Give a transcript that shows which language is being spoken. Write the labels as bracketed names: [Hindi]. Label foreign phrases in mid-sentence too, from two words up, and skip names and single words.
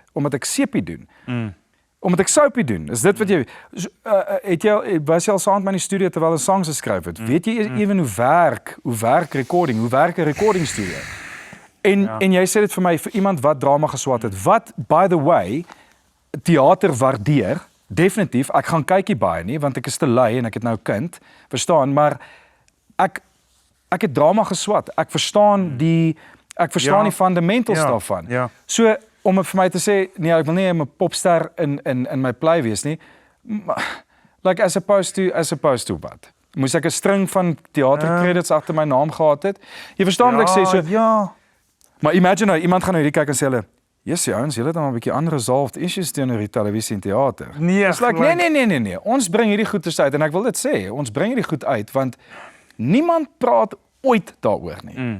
[Afrikaans] Omdat ek sepie doen. Omdat ek soapie doen. Is dit wat jy was jy al saam met my in die studio terwyl 'n songs geskryf het? Weet jy ewen hoe werk recording, hoe werk 'n [English] recording studio? [Afrikaans] En jy sê dit vir my, vir iemand wat drama geswat het, wat, [English] by the way, [Afrikaans] teater waardeer, definitief, ek gaan kykie baie nie, want ek is te lui en ek het nou 'n kind, verstaan, maar ek het drama geswat, ek verstaan die fundamentals daarvan. Ja. So, om vir my te sê, nee, ek wil nie 'n popster in my play wees nie, [English] like as opposed to what? [Afrikaans] Moes ek 'n string van teater credits agter my naam gehad het? Jy verstaan wat ek sê, so, ja. maar imagine nou, iemand gaan nou hierdie kyk en sê hulle, yes, ouens, julle het dan 'n bietjie [English] unresolved issues [Afrikaans] teenoor die televisie en teater. Nee, [English] It's like, [Afrikaans] nee, ons bring hierdie goed uit, en ek wil dit sê, ons bring hierdie goed uit, want niemand praat ooit daaroor nie.